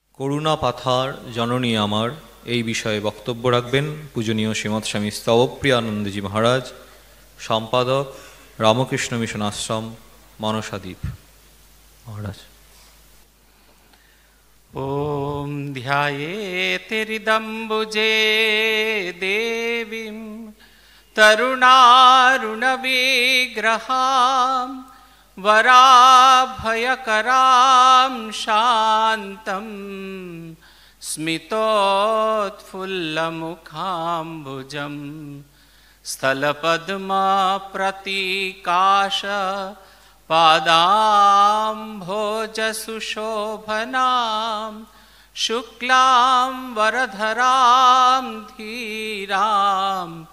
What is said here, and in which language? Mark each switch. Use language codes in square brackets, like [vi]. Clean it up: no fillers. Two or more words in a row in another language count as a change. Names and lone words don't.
[bn] করুণা পাথার জননী আমার এই বিষয়ে বক্তব্য রাখবেন পূজনীয় শ্রীমৎ স্বামী স্তবপ্রিয়ানন্দজি মহারাজ, সম্পাদক রামকৃষ্ণ মিশন আশ্রম, মনসাদ্বীপ। মহারাজ। [sa] ওম ধ্যায়েতে হৃদম্বুজে দেবীম তরুণারুণবিগ্রহাম वराभयकरां शान्तं स्मितोत्फुल्लमुखाम्बुजं स्थलपद्मप्रतीकाश पादाम्भोजसुशोभनां शुक्लां वरधरां धीरां